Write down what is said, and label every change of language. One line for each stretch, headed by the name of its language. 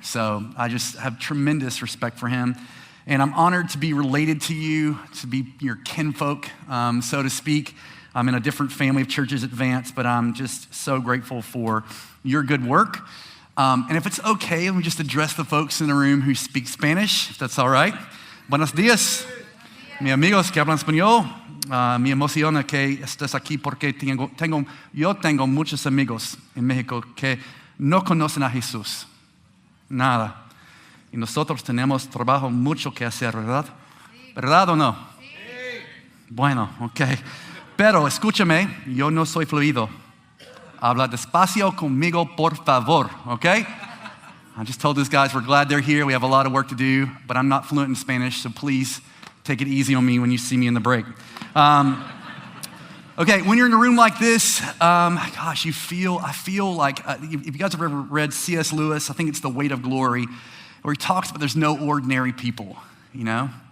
English: So I just have tremendous respect for him. And I'm honored to be related to you, to be your kinfolk, so to speak. I'm in a different family of churches at Vance, but I'm just so grateful for your good work. And if it's okay, let me just address the folks in the room who speak Spanish, if that's all right.
Spanish: Buenos días, mis amigos que hablan español. Me emociona que estés aquí porque yo tengo muchos amigos en México que no conocen a Jesús. Nada. Y nosotros tenemos trabajo mucho que hacer, ¿verdad? Sí. ¿Verdad o no? Sí. Bueno, ok. Pero escúchame, yo no soy fluido. Habla despacio conmigo, por favor, okay?
English: I just told these guys we're glad they're here. We have a lot of work to do, but I'm not fluent in Spanish, so please take it easy on me when you see me in the break. Okay, when you're in a room like this, I feel like, if you guys have ever read C.S. Lewis, I think it's The Weight of Glory, where he talks about there's no ordinary people, you know?